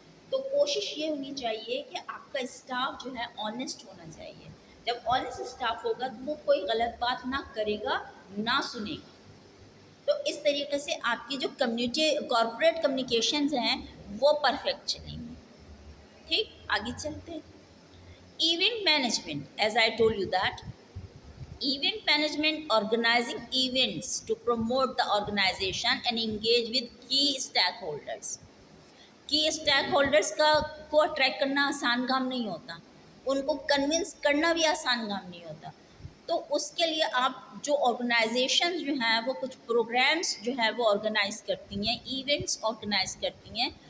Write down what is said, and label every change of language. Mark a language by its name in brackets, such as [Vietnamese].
[Urdu] تو کوشش یہ ہونی چاہیے کہ آپ کا اسٹاف جو ہے آنیسٹ ہونا چاہیے. جب آنیسٹ اسٹاف ہوگا تو وہ کوئی غلط بات نہ کرے گا نہ سنے گا. تو اس طریقے سے آپ کی جو کارپوریٹ کمیونیکیشنز ہیں وہ پرفیکٹ چلیں گی. ٹھیک، آگے چلتے ہیں. Event management. [English] As I told you that event management, organizing events to promote the organization and engage with key stakeholders. [Urdu] کی اسٹیک ہولڈرس کو اٹریکٹ کرنا آسان کام نہیں ہوتا، ان کو کنونس کرنا بھی آسان کام نہیں ہوتا. تو اس کے لیے آپ جو آرگنائزیشن جو ہیں وہ کچھ پروگرامس جو ہے وہ آرگنائز کرتی ہیں، ایونٹس آرگنائز کرتی ہیں.